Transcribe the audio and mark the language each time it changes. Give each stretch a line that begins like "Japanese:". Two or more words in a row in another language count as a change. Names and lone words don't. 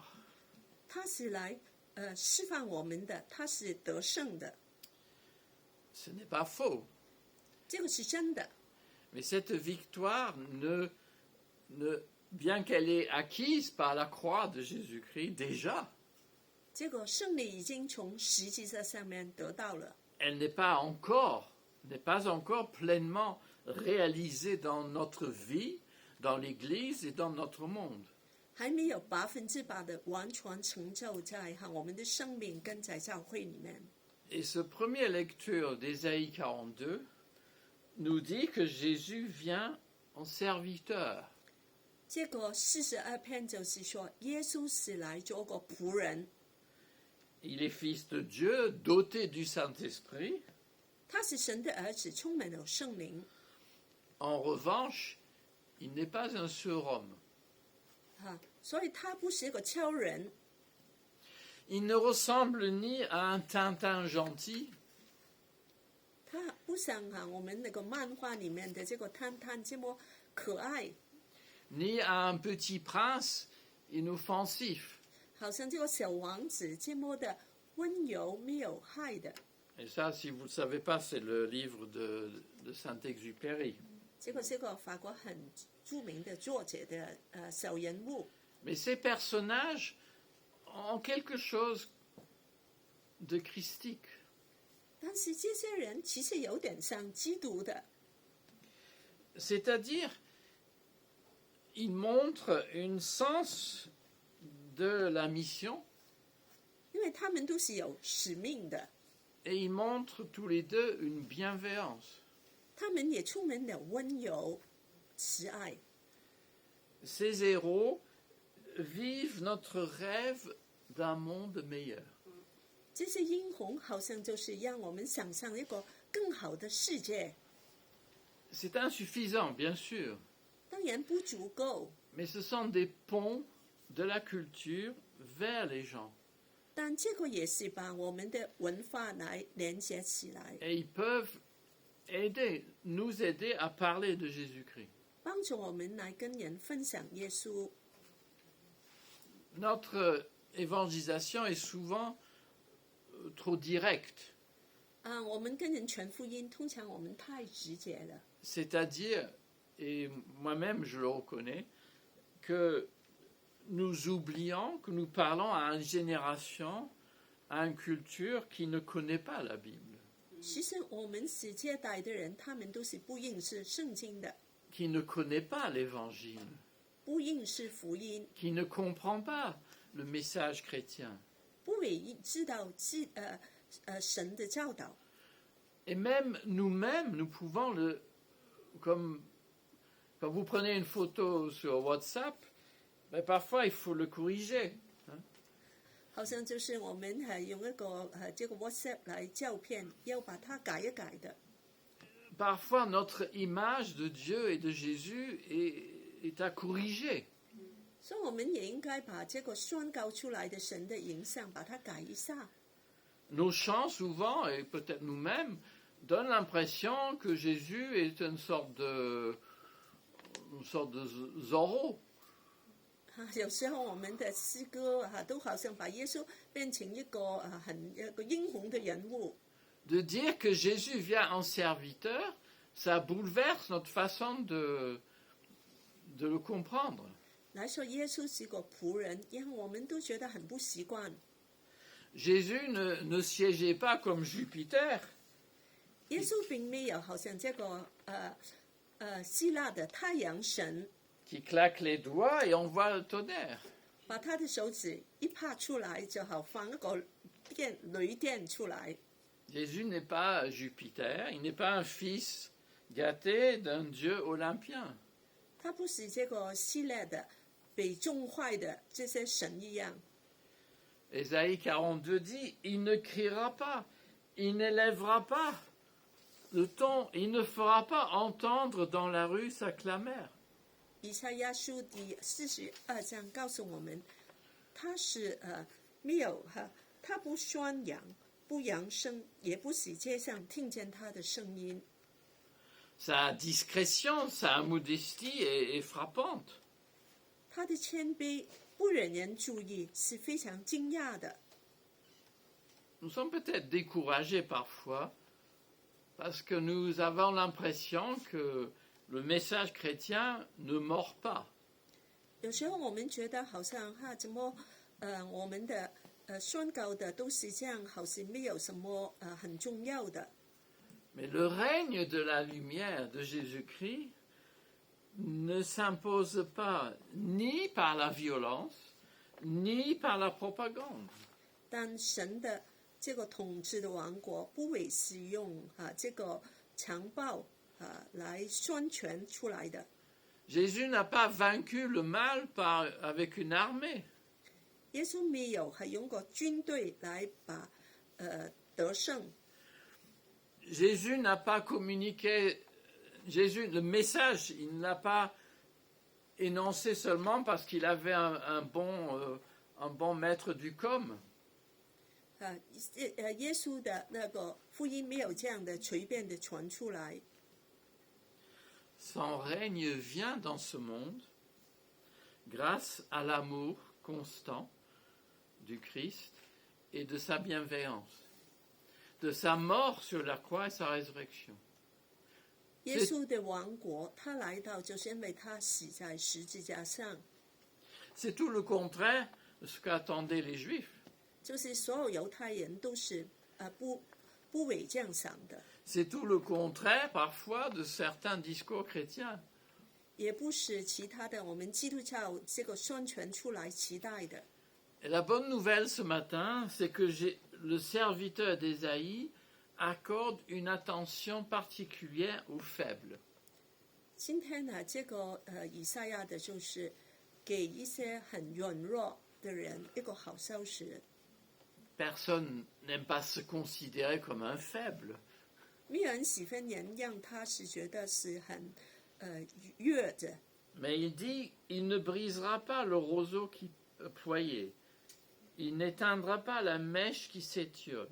Chinese: 他是来释放我们的，他是得胜的，
French: Ce n'est pas faux,
Chinese: 这个是真的。
French: mais cette victoire, bien qu'elle est acquise par la croix de Jésus-Christ déjà,
Chinese: 这个胜利已经从十字架上面得到了，
French: elle n'est pas encore pleinement réalisée dans notre vie, dans l'Église et dans notre monde.
Chinese: 还没有100%的完全成就在我们的生命跟在教会里面。
French: Et ce première lecture d'Ésaïe 42 nous dit que Jésus vient en serviteur.
Chinese: 这个42篇就是说，耶稣是来做个仆人，
French: Il est fils de Dieu, doté du Saint-Esprit.
Chinese: 他是神的儿子，充满了圣灵。
French: En revanche, il n'est pas un surhomme.
Chinese: 所以他不是一个超人，
French: Il ne ressemble ni à un Tintin gentil,
Chinese: 他不像我们那个漫画里面的这个探探这么可爱，
French: ni à un petit prince inoffensif.
Chinese: 好像这个小王子这么的温柔没有害的。
French: Et ça, si vous ne le savez pas, c'est le livre de Saint-Exupéry.
Chinese: 这个是个法国很著名的作者的小人物。
French: Mais ces personnages ont quelque chose de christique.
Chinese: 但是这些人其实有点像基督的，
French: C'est-à-dire, ils montrent un sens de la mission
Chinese: 因为他们都是有使命的，
French: et ils montrent tous les deux une bienveillance.
Chinese: 他他们也充满了温柔、慈爱。
French: Ces héros vivent notre rêve d'un monde meilleur.
Chinese: 这些英雄好像就是让我们想象一个更好的世界。
French: C'est insuffisant, bien sûr,
Chinese: 当然不足够，
French: mais ce sont des ponts de la culture vers les gens.
Chinese: 但这个也是把我们的文化来连接起来，
French: Et ils peuvent nous aider à parler de Jésus-Christ.
Chinese: 帮助我们来跟人分享耶稣。
French: Notre évangélisation est souvent trop directe,
Chinese: 我们跟人传福音，通常我们太直接了。
French: c'est-à-dire, et moi-même je le reconnais, que nous oublions que nous parlons à une génération, à une culture qui ne connaît pas la Bible,
Chinese: 其实我们世界代的人，他们都是不认识圣经的，
French: qui ne connaît pas l'Évangile,
Chinese: 不认识福音，
French: qui ne comprend pas le message chrétien.
Chinese: 不会知道神的教导。
French: Et même nous-mêmes, nous pouvons comme quand vous prenez une photo sur WhatsApp, ben parfois il faut le corriger.
Chinese: 好像就是我们用一个这个 WhatsApp 来照片，要把它改一改的。
French: Parfois notre image de Dieu et de Jésus est à corriger.
Chinese: 所以我们也应该把这个宣告出来的神的影像，把它改一下。
French: Nos chants souvent, et peut-être nous-mêmes, donnent l'impression que Jésus est une sorte de Zorro.
Chinese: 有时候我们的诗歌都好像把耶稣变成一个英雄的人物。
French: De dire que Jésus vient en serviteur, ça bouleverse notre façon de le comprendre.
Chinese: 来说耶稣是个仆人，让我们都觉得很不习惯。
French: Jésus ne siégeait pas comme Jupiter,
Chinese: 耶稣并没有好像这个希腊的太阳神，
French: qui claque les doigts et on voit le tonnerre.
Chinese: 把他的手指一拍出来，就好放一个雷电出来。
French: Jésus n'est pas Jupiter, il n'est pas un fils gâté d'un dieu olympien.
Chinese: 他不是这个希腊的被种坏的这些神一样。
French: Ésaïe 42 dit, il ne criera pas, il n'élèvera pas le ton, il ne fera pas entendre dans la rue sa clameur.
Chinese: 以赛亚书第42章告诉我们，他是没有他不宣扬，不扬声，也不使街上听见他的声音。
French: Sa discrétion, sa modestie est frappante.
Chinese: 他的谦卑不惹人注意，是非常惊讶的。
French: Nous sommes peut-être découragés parfois parce que nous avons l'impression que le message chrétien ne mord pas.
Chinese: 有时候我们觉得好像怎么我们的宣告的都是这样，好像没有什么很重要的。
French: Mais le règne de la lumière de Jésus-Christ ne s'impose pas ni par la violence, ni par la propagande.
Chinese: 但神的这个统治的王国不会使用这个强暴来宣传出来的。
French: Jésus n'a pas vaincu le mal avec une armée.
Chinese: 耶稣没有用过军队来把得胜。
French: Jésus n'a pas communiqué, le message, il ne l'a pas énoncé seulement parce qu'il avait un bon maître du com.
Chinese: 耶稣的那个福音没有这样的随便的传出来。
French: Son règne vient dans ce monde grâce à l'amour constant du Christ et de sa bienveillance, de sa mort sur la croix et sa résurrection.
Chinese: 耶稣的王国，他来到就是因为他死在十字架上。
French: C'est tout le contraire de ce qu'attendaient les Juifs.
Chinese: 就是所有犹太人都是不为这样想的，
French: C'est tout le contraire parfois de certains discours chrétiens.
Chinese: 也不是其他的我们基督教这个宣传出来期待的。
French: Et la bonne nouvelle ce matin, c'est que le serviteur d'Ésaïe accorde une attention particulière aux faibles.
Chinese: 今天呢，以赛亚的就是给一些很软弱的人一个好消息。
French: Personne n'aime pas se considérer comme un faible.
Chinese: 没有人喜欢人让他是觉得是很弱的。
French: Mais il dit, il ne brisera pas le roseau qui ployait. Il n'éteindra pas la mèche qui s'étiole.